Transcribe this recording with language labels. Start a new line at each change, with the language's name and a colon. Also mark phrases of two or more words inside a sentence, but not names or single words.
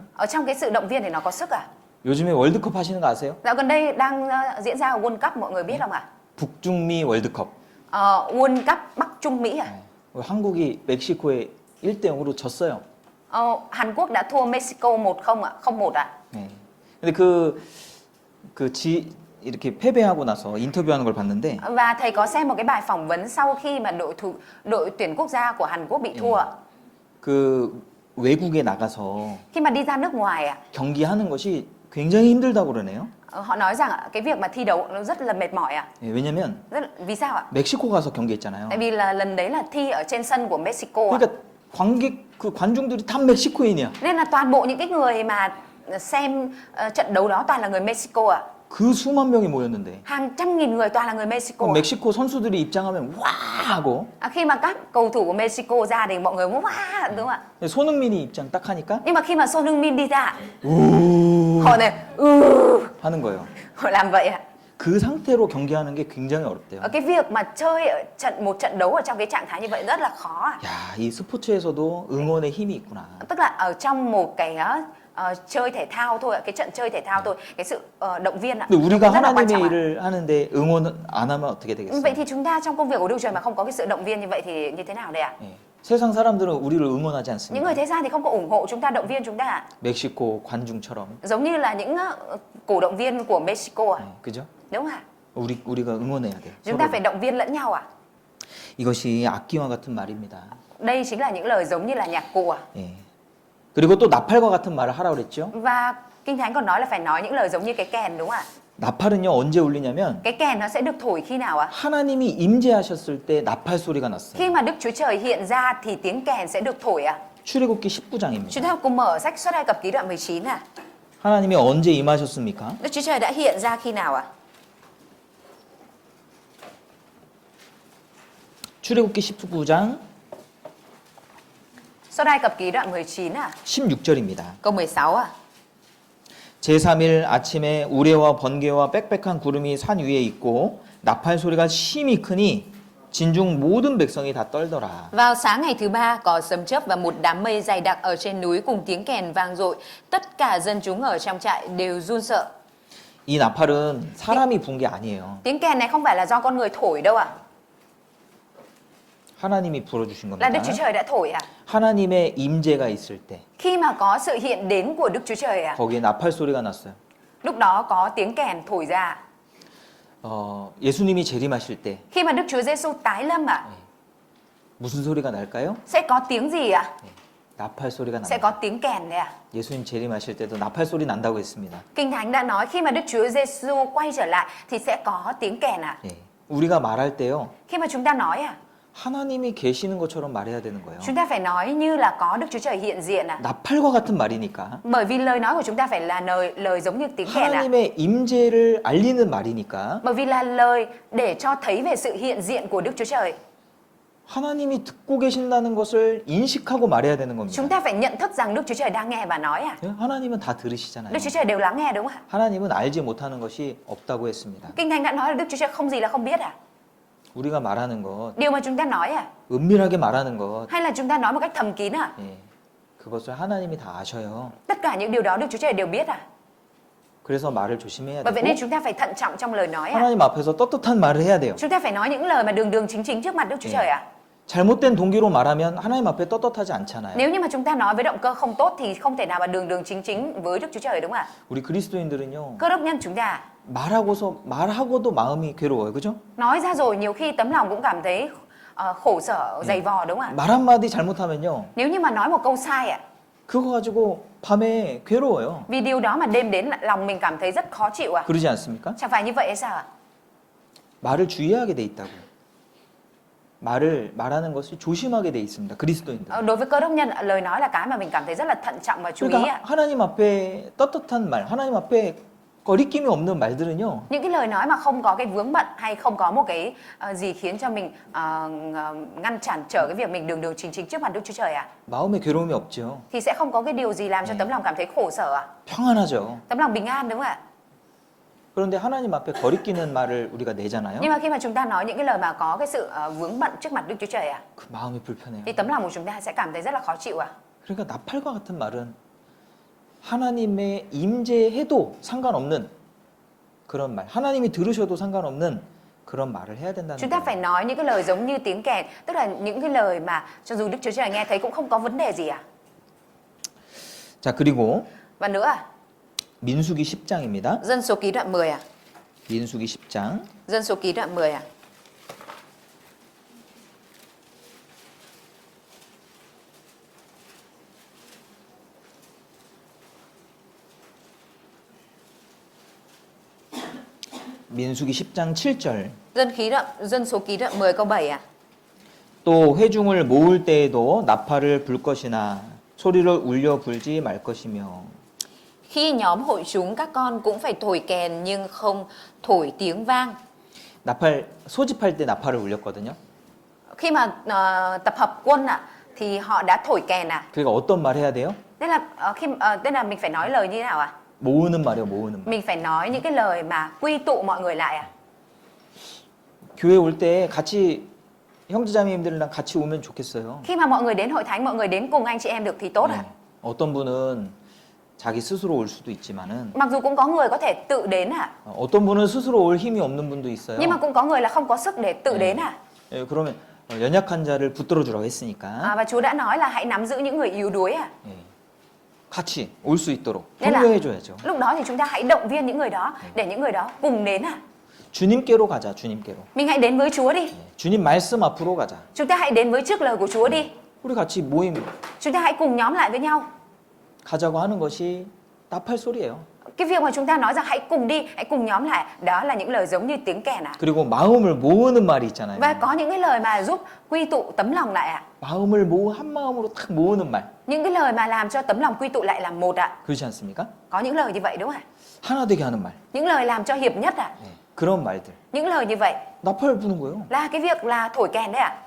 Vietnamese: Ở trong cái sự động viên thì nó có sức ạ.
Korean: 요즘에 월드컵 하시는 거 아세요?
Vietnamese: Dạo gần đây đang diễn ra World Cup, mọi người biết không ạ?
Korean: 북중미 월드컵.
Vietnamese: World Cup Bắc Trung Mỹ ạ.
Korean: 한국이 멕시코에 1대 0으로 졌어요.
Vietnamese: Hàn Quốc đã thua Mexico 1-0 ạ, 0-1 ạ.
Korean: 네. 근데 이렇게 패배하고 나서 인터뷰하는 걸 봤는데
Vietnamese: Và thầy có xem một cái bài phỏng vấn sau khi mà đội tuyển quốc gia của Hàn Quốc bị thua ạ.
Korean: 그 외국에 나가서
Vietnamese: Khi mà đi ra nước ngoài ạ,
Korean: 경기하는 것이 굉장히 힘들다고 그러네요.
Vietnamese: họ nói rằng ạ, cái việc mà thi đấu nó rất là mệt mỏi ạ.
Korean: 예, 왜냐면
Vietnamese: Vì sao ạ?
Korean: 멕시코 가서 경기했잖아요.
Vietnamese: Tại vì là lần đấy là thi ở trên sân của Mexico ạ.
Korean: 그러니까 관중들이 다 멕시코인이야.
Vietnamese: Nên là toàn bộ những cái người mà xem trận đấu đó toàn là người Mexico ạ.
Korean: 그 수만 명이 모였는데
Vietnamese: Hàng trăm nghìn người toàn là người Mexico.
Korean: 그럼 멕시코 선수들이 입장하면 와 하고
Vietnamese: Khi mà các cầu thủ của Mexico ra thì mọi người muốn wow, đúng không ạ?
Korean: 손흥민이 입장 딱 하니까
Vietnamese: Nhưng mà khi mà Son Heung-min đi ra, 우 họ này
Korean: 하는 거예요.
Vietnamese: họ làm vậy ạ.
Korean: 그 상태로 경기하는 게 굉장히 어렵대요.
Vietnamese: Cái việc mà chơi ở một trận đấu ở trong cái trạng thái như vậy rất là khó ạ.
Korean: 야, 이 스포츠에서도 응원의 힘이 있구나.
Vietnamese: Tức là ở trong một cái chơi thể thao thôi ạ, cái trận chơi thể thao thôi, cái sự động viên ạ.
Korean: 근데 우리가
Vietnamese: rất là quan trọng
Korean: 하나님의
Vietnamese: ạ.
Korean: 일을 하는데 응원 안 하면 어떻게 되겠어요?
Vietnamese: Vậy thì chúng ta trong công việc của Đức Trời mà không có cái sự động viên như vậy thì như thế nào đây ạ?
Korean: 예. 세상 사람들은 우리를 응원하지
Vietnamese: Những người
Korean: 않습니다.
Vietnamese: thế gian thì không có ủng hộ chúng ta, động viên chúng ta ạ.
Korean: 멕시코 관중처럼.
Vietnamese: Giống như là những cổ động viên của Mexico ạ.
Korean: 예, 그죠?
Vietnamese: Đúng không ạ?
Korean: 우리가 응원해야 돼요.
Vietnamese: Chúng ta
Korean: 서로를.
Vietnamese: phải động viên lẫn nhau ạ.
Korean: 이것이 악기와 같은 말입니다.
Vietnamese: Đây chính là những lời giống như là nhạc cụ ạ.
Korean: 예. 그리고 또 나팔과 같은 말을 하라고 그랬죠.
Vietnamese: Và Kinh Thánh còn nói là phải nói những lời giống như cái kèn, đúng không ạ?
Korean: 나팔은요 언제 울리냐면
Vietnamese: Cái kèn nó sẽ được thổi khi nào ạ?
Korean: 하나님이 임재하셨을 때 나팔 소리가 났어요.
Vietnamese: Khi mà Đức Chúa Trời hiện ra thì tiếng kèn sẽ được thổi ạ.
Korean: 출애굽기 19장입니다.
Vietnamese: Chúng ta cùng mở sách Xuất Ai Cập ký đoạn 19 ạ.
Korean: 하나님이 언제 임하셨습니까?
Vietnamese: Đức Chúa Trời đã hiện ra khi nào ạ?
Korean: 출애굽기 19장
Vietnamese: Xuất Ai Cập ký đoạn 19 ạ.
Korean: 16절입니다.
Vietnamese: Câu 16 ạ.
Korean: 제3일 아침에 우레와 번개와 빽빽한 구름이 산 위에 있고 나팔 소리가 심히 크니 진중 모든 백성이 다 떨더라.
Vietnamese: Vào sáng ngày thứ ba có sấm chớp và một đám mây dày đặc ở trên núi cùng tiếng kèn vang dội. Tất cả dân chúng ở trong trại đều run sợ.
Korean: 이 나팔은 사람이 분 게 아니에요.
Vietnamese: Tiếng kèn này không phải là do con người thổi đâu ạ.
Korean: 하나님이 불어주신
Vietnamese: Là Đức
Korean: 겁니다.
Vietnamese: Chúa Trời đã thổi ạ.
Korean: 하나님의 임재가 있을 때
Vietnamese: Khi mà có sự hiện đến của Đức Chúa Trời ạ,
Korean: 거기에 나팔 소리가 났어요.
Vietnamese: lúc đó có tiếng kèn thổi ra.
Korean: 예수님이 재림하실 때
Vietnamese: Khi mà Đức Chúa Giêsu tái lâm ạ,
Korean: 무슨 소리가 날까요?
Vietnamese: sẽ có tiếng gì ạ?
Korean: 나팔 소리가
Vietnamese: Sẽ
Korean: 납니다.
Vietnamese: có tiếng kèn đấy ạ.
Korean: 예수님 재림하실 때도 나팔 소리 난다고 했습니다.
Vietnamese: Kinh Thánh đã nói khi mà Đức Chúa Giêsu quay trở lại thì sẽ có tiếng kèn ạ.
Korean: 예. 우리가 말할 때요.
Vietnamese: Khi mà chúng ta nói ạ,
Korean: 하나님이 계시는 것처럼 말해야 되는 거예요.
Vietnamese: chúng ta phải nói như là có Đức Chúa Trời hiện diện ạ.
Korean: 나팔과 같은 말이니까
Vietnamese: Bởi vì lời nói của chúng ta phải là lời giống như tiếng kèn ạ.
Korean: 하나님의 임재를 알리는 말이니까
Vietnamese: Bởi vì là lời để cho thấy về sự hiện diện của Đức Chúa Trời.
Korean: 하나님이 듣고 계신다는 것을 인식하고 말해야 되는 겁니다.
Vietnamese: Chúng ta phải nhận thức rằng Đức Chúa Trời đang nghe và nói ạ.
Korean: 예? 하나님은 다 들으시잖아요.
Vietnamese: Đức Chúa Trời đều lắng nghe đúng không ạ?
Korean: 하나님은 알지 못하는 것이 없다고 했습니다.
Vietnamese: Kinh Thánh đã nói là Đức Chúa Trời không gì là không biết ạ.
Korean: 우리가 말하는 것,
Vietnamese: Điều mà chúng ta nói ạ,
Korean: 은밀하게 말하는 것,
Vietnamese: hay là chúng ta nói một cách thầm kín ạ.
Korean: 예, 그것을 하나님이 다 아셔요.
Vietnamese: Tất cả những điều đó Đức Chúa Trời đều biết ạ.
Korean: 그래서 말을 조심해야
Vietnamese: Bởi vậy nên
Korean: 되고
Vietnamese: chúng ta phải thận trọng trong lời nói ạ.
Korean: 하나님 앞에서 떳떳한 말을 해야 돼요.
Vietnamese: Chúng ta phải nói những lời mà đường đường chính chính trước mặt Đức Chúa
Korean: 예.
Vietnamese: Trời ạ.
Korean: 잘못된 동기로 말하면 하나님 앞에 떳떳하지 않잖아요.
Vietnamese: Nếu như mà chúng ta nói với động cơ không tốt thì không thể nào mà đường đường chính chính với Đức Chúa Trời đúng không ạ?
Korean: 우리 그리스도인들은요.
Vietnamese: Cơ đốc nhân chúng ta
Korean: 말하고도 마음이 괴로워요. 그죠?
Vietnamese: Nói ra rồi nhiều khi tấm lòng cũng cảm thấy khổ sở, dày vò đúng không ạ?
Korean: 말 한마디 잘못하면요.
Vietnamese: Nếu như mà nói một câu sai ạ,
Korean: 그거 가지고 밤에 괴로워요.
Vietnamese: vì điều đó mà đêm đến lòng mình cảm thấy rất khó chịu ạ.
Korean: 그러지 않습니까?
Vietnamese: Chẳng phải như vậy hay sao ạ?
Korean: 말을 주의하게 돼 있다고요. 말하는 것을 조심하게 돼 있습니다. 그리스도인들.
Vietnamese: Đối với cơ đốc nhân, lời nói là cái mà mình cảm thấy rất là thận trọng và chú ý
Korean: 그러니까
Vietnamese: ạ.
Korean: 하나님 앞에 떳떳한 말, 하나님 앞에 거리낌이 없는 말들은요.
Vietnamese: Những cái lời nói mà không có cái vướng bận hay không có một cái gì khiến cho mình ngăn cản trở cái việc mình đường chính trước mặt Đức Chúa Trời ạ.
Korean: 마음에 괴로움이 없죠.
Vietnamese: Thì sẽ không có cái điều gì làm cho tấm lòng cảm thấy khổ sở ạ.
Korean: 평안하죠.
Vietnamese: Tấm lòng bình an đúng không ạ?
Korean: 그런데 하나님 앞에 거리끼는 말을 우리가 내잖아요.
Vietnamese: Nhưng mà khi mà chúng ta nói những cái lời mà có cái sự vướng bận trước mặt Đức Chúa Trời ạ,
Korean: 그 마음이 불편해요.
Vietnamese: thì tấm lòng của chúng ta sẽ cảm thấy rất là khó chịu ạ.
Korean: 그러니까 나팔과 같은 말은 하나님의 임재해도 상관없는 그런 말, 하나님이 들으셔도 상관없는 그런 말을 해야 된다는
Vietnamese: Chúng ta phải
Korean: 거예요.
Vietnamese: nói những cái lời giống như tiếng kèn, tức là những cái lời mà cho dù Đức Chúa Trời nghe thấy cũng không có vấn đề gì ạ.
Korean: 자, 그리고
Vietnamese: Và nữa ạ,
Korean: 민수기 10장입니다.
Vietnamese: Dân số ký đoạn 10 ạ.
Korean: 민수기 10장.
Vietnamese: Dân số ký đoạn 10 ạ.
Korean: 민수기 10장 7절.
Vietnamese: Dân số ký đoạn 10 câu 7 ạ.
Korean: 또 회중을 모을 때에도 나팔을 불 것이나 소리를 울려 불지 말 것이며.
Vietnamese: Khi nhóm hội chúng các con cũng phải thổi kèn nhưng không thổi tiếng vang.
Korean: 나팔 소집할 때 나팔을 울렸거든요.
Vietnamese: Khi mà tập hợp quân ạ thì họ đã thổi kèn ạ.
Korean: 그러니까 어떤 말 해야 돼요?
Vietnamese: Tức là mình phải nói lời như thế nào ạ?
Korean: 모으는 말이요, 모으는 말.
Vietnamese: Mình phải nói những cái lời mà quy tụ mọi người lại ạ.
Korean: 교회 올 때 같이 형제자매님들이랑 같이 오면 좋겠어요.
Vietnamese: Khi mà mọi người đến hội thánh, mọi người đến cùng anh chị em được thì tốt ạ.
Korean: 어떤 분은 자기 스스로 올 수도 있지만은
Vietnamese: Mặc dù cũng có người có thể tự đến ạ,
Korean: 어떤 분은 스스로 올 힘이 없는 분도 있어요.
Vietnamese: nhưng mà cũng có người là không có sức để tự đến ạ.
Korean: 예, 그러면 연약한 자를 붙들어 주라고 했으니까
Vietnamese: Và Chúa đã nói là hãy nắm giữ những người yếu đuối ạ.
Korean: 예, 같이 올 수 있도록
Vietnamese: Nên là
Korean: 격려해 줘야죠.
Vietnamese: lúc đó thì chúng ta hãy động viên những người đó để những người đó cùng đến ạ.
Korean: 주님께로 가자, 주님께로.
Vietnamese: Mình hãy đến với Chúa đi.
Korean: 예, 주님 말씀 앞으로 가자.
Vietnamese: Chúng ta hãy đến với trước lời của Chúa đi.
Korean: 우리 같이 모임
Vietnamese: Chúng ta hãy cùng nhóm lại với nhau.
Korean: 가자고 하는 것이 나팔 소리예요.
Vietnamese: Cái việc mà chúng ta nói rằng hãy cùng đi, hãy cùng nhóm lại, đó là những lời giống như tiếng kèn ạ.
Korean: 그리고 마음을 모으는 말이 있잖아요.
Vietnamese: Và có những cái lời mà giúp quy tụ tấm lòng lại ạ.
Korean: 마음을 한 마음으로 탁 모으는 말.
Vietnamese: Những cái lời mà làm cho tấm lòng quy tụ lại làm một ạ.
Korean: 그렇지 않습니까?
Vietnamese: Có những lời như vậy đúng không ạ?
Korean: 하나 되게 하는 말.
Vietnamese: Những lời làm cho hiệp nhất ạ.
Korean: 예, 그런 말들.
Vietnamese: Những lời như vậy
Korean: 나팔 부는 거예요.
Vietnamese: là cái việc là thổi kèn đấy ạ.